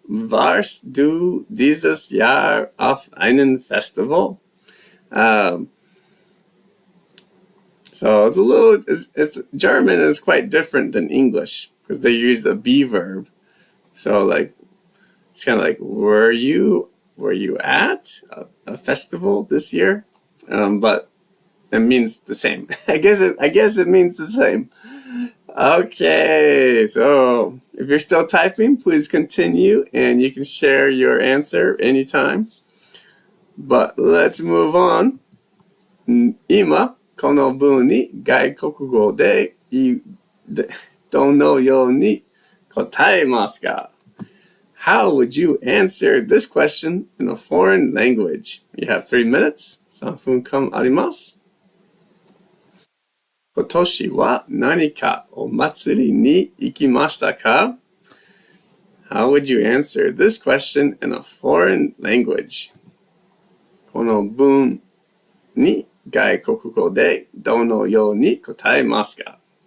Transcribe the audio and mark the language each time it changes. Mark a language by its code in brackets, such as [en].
[de] Warst du dieses Jahr auf einem Festival? [en] So it's a little, it's German is quite different than English because they use the be verb. So like, it's kind of like, were you at a festival this year? But it means the same. I guess it means the same. Okay, so If you're still typing, please continue and you can share your answer anytime. But let's move on. [ja] 今、この文に外国語でどのように答えますか? [en] How would you answer this question in a foreign language? You have 3 minutes. [ja] 3分間あります。今年は何かお祭りに行きましたか? [en] How would you answer this question in a foreign language? [ja] この文に外国語でどのように答えますか?